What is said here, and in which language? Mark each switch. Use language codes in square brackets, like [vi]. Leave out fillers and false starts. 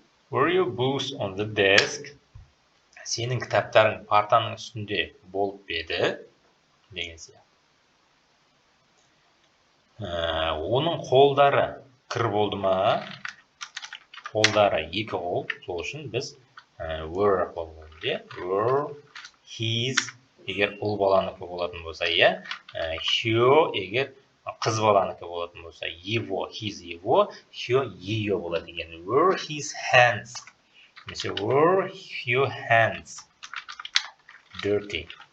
[en] Were your books on the desk? [kk] Сенің кітаптарың партаның үстінде болып еді? Деген сияқты. Оның қолдары кір болды ма? Қолдары екі қол. Сол үшін біз were арқылы қойдық, иә? Were his егер ұл баланыкі болатын болса, иә? Her егер қыз баланыкі болатын болса, его, his его, her ее болады екен. [en] Were his hands. [kk] Немесе [en] were your hands dirty.